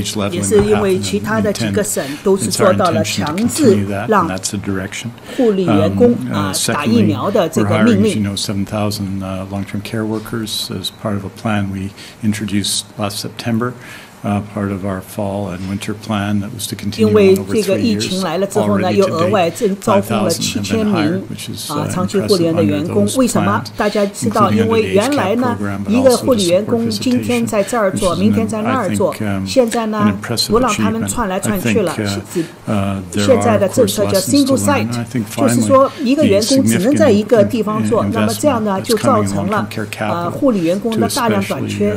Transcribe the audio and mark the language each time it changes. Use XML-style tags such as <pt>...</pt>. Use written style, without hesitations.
<zh>也是因为其他的几个省都是做到了强制让护理员工打疫苗的这个命令。</zh> <en>long-term care workers as part of a plan we introduced last September. Part of our fall and winter plan that was to continue on over 3 years.</en> <zh>因为这个疫情来了之后呢，又额外招聘了7000名长期护理员的员工。为什么？大家知道，因为原来呢，一个护理员工今天在这儿做，明天在那儿做，现在呢，不让他们窜来窜去了。现在的政策叫 single site， 就是说一个员工只能在一个地方做。那么这样呢，就造成了护理员工的大量短缺。</zh>